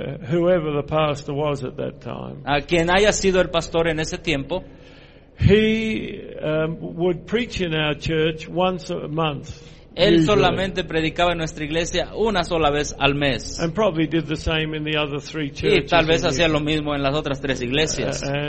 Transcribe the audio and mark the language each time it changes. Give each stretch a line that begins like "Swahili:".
English: whoever the pastor was at that time,
Spanish: a quien haya sido el pastor en ese tiempo,
English: he would preach in our church once a month.
Spanish: Él solamente predicaba en nuestra iglesia una sola vez al mes.
English: And probably did the same in the other three churches.
Spanish: Y tal vez hacía lo mismo en las otras tres iglesias.